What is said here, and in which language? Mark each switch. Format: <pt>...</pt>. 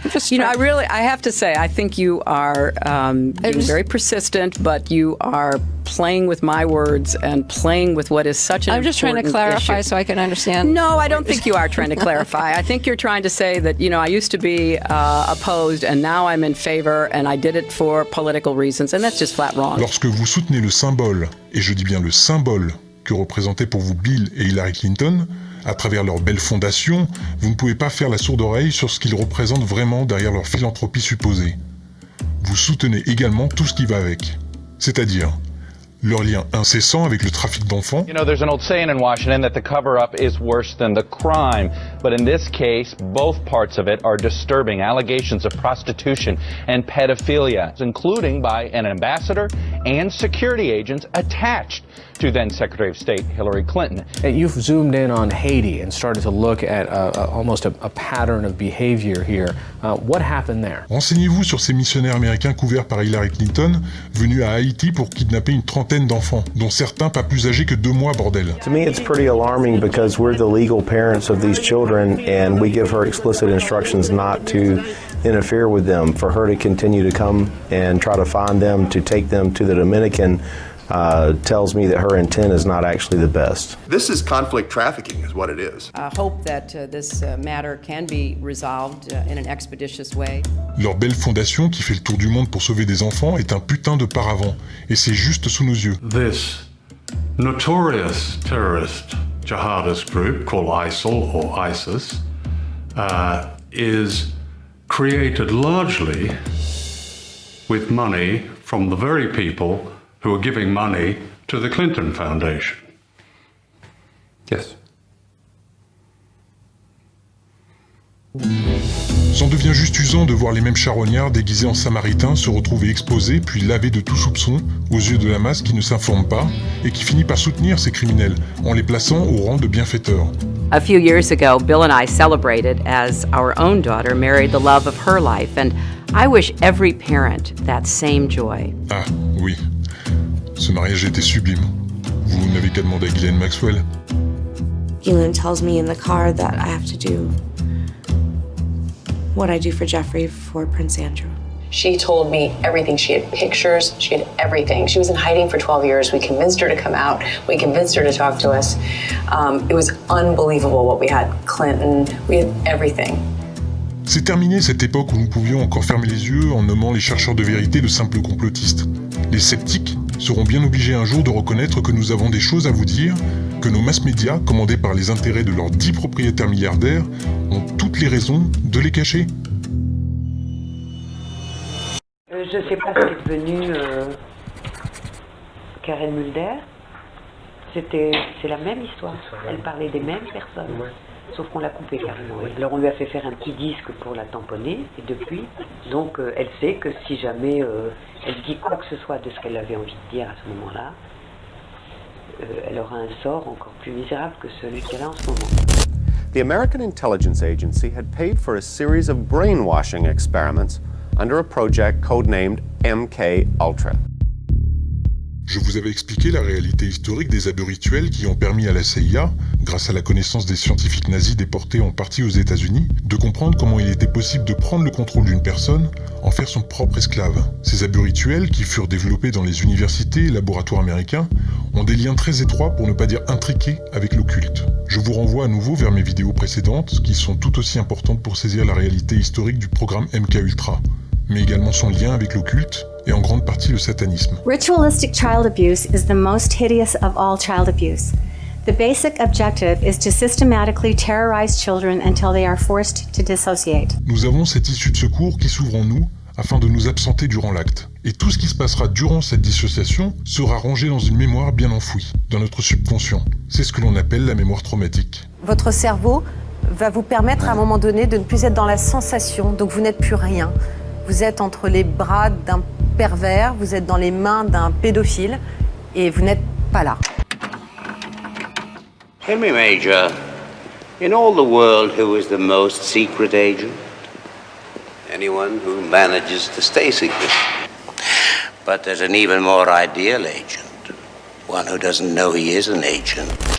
<en>You know, I have to say, I think you are being very persistent, but you are playing with my words and playing with what is such an I'm just trying to clarify issue. So I can understand. No, I don't think you are trying to clarify. I think you're trying to say that, you know, I used to be opposed and now I'm in favor and I did it for political reasons, and that's just flat wrong.</en> <fr>Lorsque vous soutenez le symbole, et je dis bien le symbole, que représentaient pour vous Bill et Hillary Clinton, à travers leur belle fondation, vous ne pouvez pas faire la sourde oreille sur ce qu'ils représentent vraiment derrière leur philanthropie supposée. Vous soutenez également tout ce qui va avec, c'est-à-dire leur lien incessant avec le trafic d'enfants.</fr> <en>You know, there's an old saying in Washington that the cover-up is worse than the crime. But in this case, both parts of it are disturbing allegations of prostitution and pedophilia, including by an ambassador and security agents attached to then Secretary of State Hillary Clinton. And you've zoomed in on Haiti and started to look at almost a pattern of behavior here. What happened there?</en> <fr>Renseignez-vous sur ces missionnaires américains couverts par Hillary Clinton, venus à Haïti pour kidnapper une trentaine d'enfants, dont certains pas plus âgés que 2 mois, bordel.</fr> <en>To me, it's pretty alarming because we're the legal parents of these children and we give her explicit instructions not to interfere with them, for her to continue to come and try to find them, to take them to the Dominican. Tells me that her intent is not actually the best. This is conflict trafficking is what it is. I hope that this matter can be resolved in an expeditious way.</en> <fr>Leur belle fondation qui fait le tour du monde pour sauver des enfants est un putain de paravent, et c'est juste sous nos yeux.</fr> <en>This notorious terrorist jihadist group called ISIL or ISIS is created largely with money from the very people who are giving money to the Clinton Foundation. Yes.</en> <fr>C'en devient juste usant de voir les mêmes charognards déguisés en samaritains se retrouver exposés puis lavés de tout soupçon aux yeux de la masse qui ne s'informe pas et qui finit par soutenir ces criminels en les plaçant au rang de bienfaiteurs.</fr> <en>A few years ago, Bill and I celebrated as our own daughter married the love of her life, and I wish every parent that same joy.</en> <fr>Ah, oui. Ce mariage était sublime. Vous n'avez qu'à demander à Ghislaine Maxwell.</fr> <en>Ghislaine tells me in the car that I have to do what I do for Jeffrey for Prince Andrew. She told me everything. She had pictures. She had everything. She was in hiding for 12 years. We convinced her to come out. We convinced her to talk to us. It was unbelievable what we had. Clinton, we had everything.</en> <fr>C'est terminé cette époque où nous pouvions encore fermer les yeux en nommant les chercheurs de vérité de simples complotistes. Les sceptiques seront bien obligés un jour de reconnaître que nous avons des choses à vous dire, que nos mass médias, commandés par les intérêts de leurs 10 propriétaires milliardaires, ont toutes les raisons de les cacher. Je ne sais pas ce qu'est devenu Karen Mulder. C'est la même histoire. Elle parlait des mêmes personnes. Sauf qu'on l'a coupée carrément. Alors on lui a fait faire un petit disque pour la tamponner, et depuis, donc elle sait que si jamais elle dit quoi que ce soit de ce qu'elle avait envie de dire à ce moment-là, elle aura un sort encore plus misérable que celui qu'elle a en ce moment.</fr> <en>The American Intelligence Agency had paid for a series of brainwashing experiments under a project codenamed MK Ultra.</en> <fr>Je vous avais expliqué la réalité historique des abus rituels qui ont permis à la CIA, grâce à la connaissance des scientifiques nazis déportés en partie aux États-Unis, de comprendre comment il était possible de prendre le contrôle d'une personne, en faire son propre esclave. Ces abus rituels, qui furent développés dans les universités et laboratoires américains, ont des liens très étroits, pour ne pas dire intriqués, avec l'occulte. Je vous renvoie à nouveau vers mes vidéos précédentes, qui sont tout aussi importantes pour saisir la réalité historique du programme MK Ultra. mais également son lien avec l'occulte et en grande partie le satanisme.</fr> <en>Ritualistic child abuse is the most hideous of all child abuse. The basic objective is to systematically terrorize children until they are forced to dissociate.</en> <fr>Nous avons cette issue de secours qui s'ouvre en nous afin de nous absenter durant l'acte. Et tout ce qui se passera durant cette dissociation sera rangé dans une mémoire bien enfouie, dans notre subconscient. C'est ce que l'on appelle la mémoire traumatique. Votre cerveau va vous permettre à un moment donné de ne plus être dans la sensation, donc vous n'êtes plus rien. Vous êtes entre les bras d'un pervers, vous êtes dans les mains d'un pédophile et vous n'êtes pas là.</fr> <en>Tell me, Major, in all the world, who is the most secret agent? Anyone who manages to stay secret. But there's an even more ideal agent, one who doesn't know he is an agent.</en>